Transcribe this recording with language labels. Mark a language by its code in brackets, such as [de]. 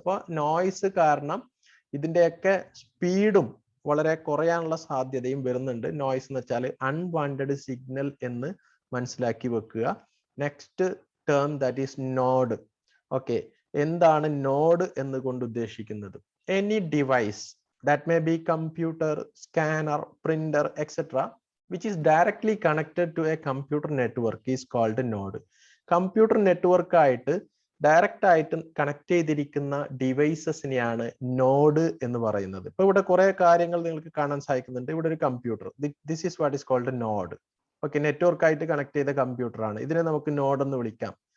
[ml] അപ്പോൾ നോയ്സ് കാരണം ഇതിന്റെയൊക്കെ സ്പീഡും വളരെ കുറയാനുള്ള സാധ്യതയും വരുന്നുണ്ട്. നോയ്സ് എന്ന് വെച്ചാൽ അൺവാണ്ടഡ് സിഗ്നൽ എന്ന് മനസ്സിലാക്കി വെക്കുക. [en] Next term that is node. [ml] Okay, എന്താണ് നോഡ് എന്നുകൊണ്ട് ഉദ്ദേശിക്കുന്നത്? [en] Any device that may be computer, scanner, printer, etc., which is directly connected to a computer network is called node. [ml] Computer network ആയിട്ട് direct ആയിട്ട് connect ചെയ്തിരിക്കുന്ന ഡിവൈസസിനെയാണ് node എന്ന് പറയുന്നത്. ഇപ്പൊ ഇവിടെ കുറെ കാര്യങ്ങൾ നിങ്ങൾക്ക് കാണാൻ സാധിക്കുന്നുണ്ട്. ഇവിടെ ഒരു computer, [en] This is what is called node. [ml] Okay, network ആയിട്ട് കണക്ട് ചെയ്ത കമ്പ്യൂട്ടർ ആണ്. ഇതിനെ നമുക്ക് നോഡ് എന്ന് വിളിക്കാം.